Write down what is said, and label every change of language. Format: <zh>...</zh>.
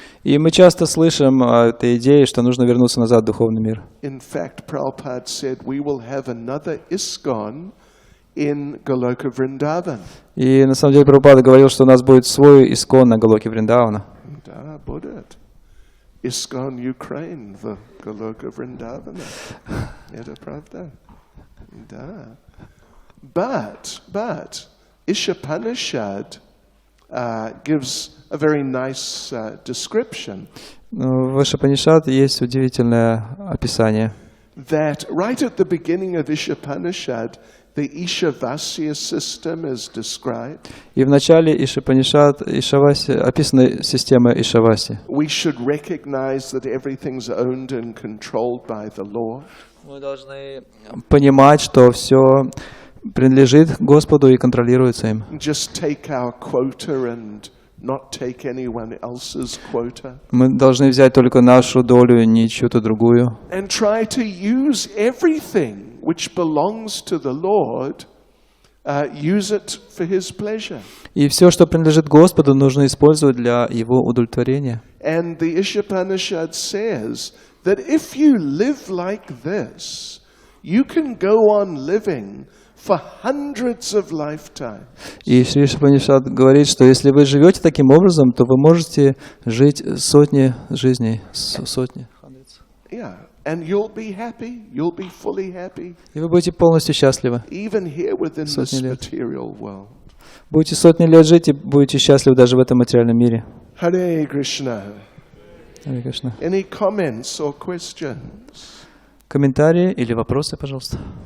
<ru>И мы часто слышим о этой идее, что нужно вернуться назад в духовный мир.</ru> <en>In fact, Prabhupada said we will have another ISKCON in Goloka Vrindavan.</en> <ru>И на самом деле Прабхупада говорил, что у нас будет свой искон на Галоке Вриндавана. Да, будет. ISKCON Ukraine в Goloka Vrindavan. Это правда. Да.</ru> <en>But Ishopanishad gives a very nice description.</en> <ru>В Ишопанишад есть удивительное описание.</ru> <en>That right at the beginning of Ishopanishad, the Ishavasya system is described.</en> <ru>И в начале Ишопанишад описана система Ишаваси.</ru> <en>We should recognize that everything's owned and controlled by the Lord.</en> <ru>Мы должны понимать, что все принадлежит Господу и контролируется им.</ru> <en>Just take our quota and not take anyone else's quota.</en> <ru>Мы должны взять только нашу долю, не чью-то другую.</ru> <en>And try to use everything which belongs to the Lord use it for His pleasure.</en> <ru>И все, что принадлежит Господу, нужно использовать для Его удовлетворения.</ru> <en>And the Ishopanishad says that if you live like this, you can go on living for hundreds of lifetimes.</en> <ru>И Шри Ишупанишад говорит, что если вы живете таким образом, то вы можете жить сотни жизней, сотни.</ru> <en>Yeah, and you'll be happy, you'll be fully happy,</en> <ru>И вы будете полностью счастливы.</ru> <en>even here within this</en> <ru>Сотни лет.</ru> <en>material world.</en> <ru>Будете сотни лет жить и будете счастливы даже в этом материальном мире.</ru> <en>Hare Krishna.</en> <ru>Харе Кришна.</ru> <en>Any comments or questions?</en> <ru>Комментарии или вопросы, пожалуйста.</ru>